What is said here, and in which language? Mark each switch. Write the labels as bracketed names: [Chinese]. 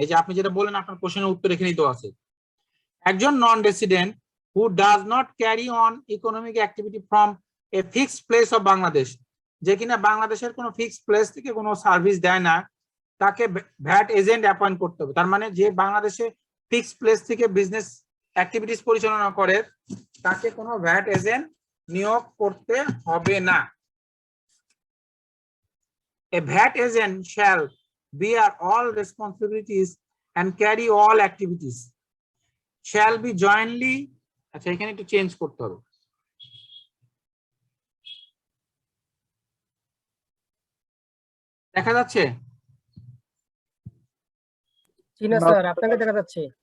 [Bangla] এই যে আপনি যেটা বলেন, আপনার কোশ্চেনের উত্তর এখানেই তো আছে। একজন [English] non resident who does not carry on economic activity from a fixed place of Bangladesh, [Bangla] যে কিনা বাংলাদেশের কোনো ফিক্সড প্লেস থেকে কোনো সার্ভিস দেয় না, তাকে ভ্যাট এজেন্ট অ্যাপয়েন্ট করতে হবে। তার মানে যে বাংলাদেশে ফিক্সড প্লেস থেকে বিজনেস অ্যাক্টিভিটিস পরিচালনা করে, তাকে কোনো ভ্যাট এজেন্ট নিয়োগ করতে হবে না। [English] A VAT agent shall bear all responsibilities and carry all activities. Shall be jointly, [Bangla] আচ্ছা এখানে একটু চেঞ্জ করতে হবে। দেখা যাচ্ছে? জি না স্যার, আপনাকে দেখা যাচ্ছে।